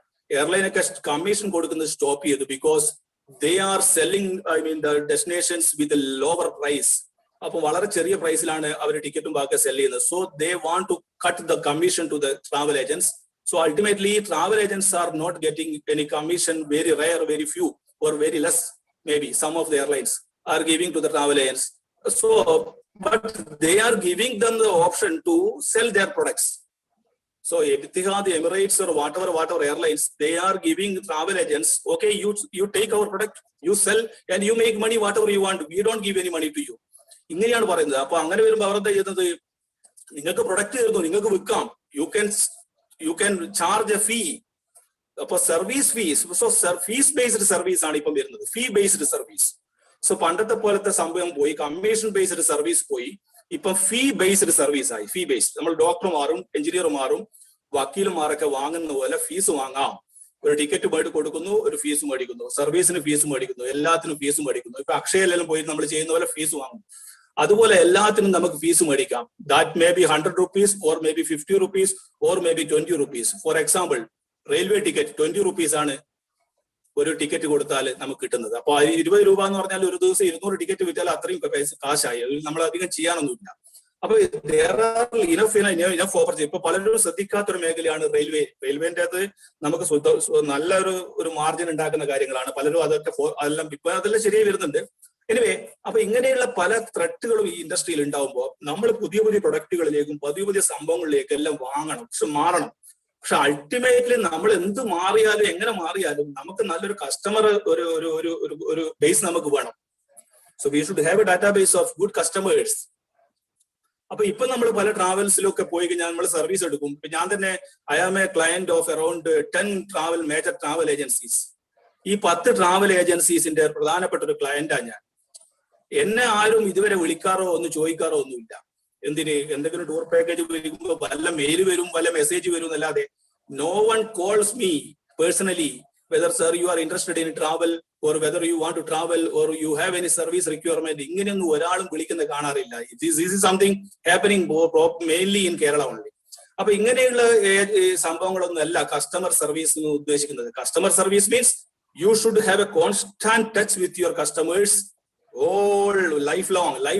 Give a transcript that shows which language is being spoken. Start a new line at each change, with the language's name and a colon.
Malayalam: Airline ഒക്കെ commission കൊടുക്കുന്നത് stop ചെയ്തു. Because
English: they are selling the destinations with a lower price.
Malayalam: അപ്പൊ വളരെ ചെറിയ പ്രൈസിലാണ് അവർ ടിക്കറ്റും ബാക്കി സെൽ ചെയ്യുന്നത്.
English: So they want to cut the commission to the travel agents. So ultimately, travel agents are not getting any commission, very rare, very few, or very less. Maybe some of the airlines are giving to the travel agents. So, but they are giving them the option to sell their products. So, Etihad, Emirates, or whatever airlines, they are giving travel agents, okay, you take our product, you sell, and you make money whatever you want. We don't give any money to you.
Malayalam: ഇങ്ങനെയാണ് പറയുന്നത്. അപ്പൊ അങ്ങനെ വരുമ്പോൾ അവരെന്താ ചെയ്യുന്നത്? നിങ്ങൾക്ക് product തരുന്നു, നിങ്ങൾക്ക് വിൽക്കാം,
English: you can charge a fee.
Malayalam: അപ്പൊ service fees, so fees based service ആണ് ഇപ്പം വരുന്നത്, ഫീ ബേസ്ഡ് സർവീസ്. സോ പണ്ടത്തെ പോലത്തെ സംഭവം പോയി, കമ്മീഷൻ ബേസ്ഡ് സർവീസ് പോയി, ഇപ്പം ഫീ ബേസ്ഡ് സർവീസ് ആയി. ഫീ ബേസ്ഡ്, നമ്മൾ ഡോക്ടർമാരും എഞ്ചിനീയർമാരും വക്കീലുമാരൊക്കെ വാങ്ങുന്ന പോലെ ഫീസ് വാങ്ങാം. ഒരു ടിക്കറ്റ് പോയിട്ട് കൊടുക്കുന്നു, ഒരു ഫീസ് മേടിക്കുന്നു, സർവീസിന് ഫീസ് മേടിക്കുന്നു, എല്ലാത്തിനും ഫീസ് മേടിക്കുന്നു. ഇപ്പൊ അക്ഷയയിലെല്ലാം പോയി നമ്മൾ ചെയ്യുന്ന പോലെ ഫീസ് വാങ്ങും. അതുപോലെ എല്ലാത്തിനും നമുക്ക് ഫീസ് മേടിക്കാം.
English: That may be 100 rupees or maybe 50 rupees or maybe 20 rupees.
Malayalam: For example, railway ticket 20 rupees ആണ് ഒരു ടിക്കറ്റ് കൊടുത്താൽ നമുക്ക് കിട്ടുന്നത്. അപ്പൊ 20 രൂപ എന്ന് പറഞ്ഞാൽ ഒരു ദിവസം 200 ടിക്കറ്റ് വിറ്റാൽ അത്രയും കാശായി. നമ്മൾ അധികം ചെയ്യാനൊന്നുമില്ല. അപ്പൊ ഇനഫ് ഓപ്പർച്യൂണിറ്റി. ഇപ്പൊ പലരും ശ്രദ്ധിക്കാത്തൊരു മേഖലയാണ് റെയിൽവേ. റെയിൽവേന്റെ അത് നമുക്ക് നല്ലൊരു മാർജിൻ ഉണ്ടാക്കുന്ന കാര്യങ്ങളാണ്. പലരും അതൊക്കെ അതെല്ലാം ഇപ്പൊ അതെല്ലാം ശരിയായി വരുന്നുണ്ട്. എനിവേ, അപ്പൊ ഇങ്ങനെയുള്ള പല ത്രെട്ടുകളും ഈ ഇൻഡസ്ട്രിയിൽ ഉണ്ടാവുമ്പോൾ നമ്മൾ പുതിയ പ്രൊഡക്റ്റുകളിലേക്കും പുതിയ സംഭവങ്ങളിലേക്കും എല്ലാം വാങ്ങണം, പക്ഷെ മാറണം. പക്ഷെ അൾട്ടിമേറ്റ്ലി നമ്മൾ എന്ത് മാറിയാലും എങ്ങനെ മാറിയാലും നമുക്ക് നല്ലൊരു കസ്റ്റമർ ഒരു ബേസ് നമുക്ക് വേണം.
English: So we should have a database of good customers.
Malayalam: അപ്പൊ ഇപ്പൊ നമ്മൾ പല ട്രാവൽസിലൊക്കെ പോയി കഴിഞ്ഞാൽ നമ്മൾ സർവീസ് എടുക്കും. ഇപ്പൊ ഞാൻ തന്നെ
English: I am a client of around 10 major travel agencies.
Malayalam: ഈ 10 ട്രാവൽ ഏജൻസീസിന്റെ പ്രധാനപ്പെട്ട ഒരു ക്ലയന്റാണ് ഞാൻ. എന്നെ ആരും ഇതുവരെ വിളിക്കാറോ ഒന്ന് ചോദിക്കാറോ ഒന്നുമില്ല. എന്തിന്? എന്തെങ്കിലും ടൂർ പാക്കേജ് വരുമ്പോ വല്ല മെയിൽ വരും, വല്ല മെസ്സേജ് വരും എന്നല്ലാതെ
English: no one calls me personally whether sir you are interested in travel or whether you want to travel or you have any service requirement.
Malayalam: ഇങ്ങനെയൊന്നും ഒരാളും വിളിക്കുന്ന കാണാറില്ല.
English: This is something happening mainly in Kerala only.
Malayalam: അപ്പൊ ഇങ്ങനെയുള്ള സംഭവങ്ങളൊന്നും അല്ല customer service എന്ന് ഉദ്ദേശിക്കുന്നത്.
English: Customer service means you should have a constant touch with your customers all lifelong.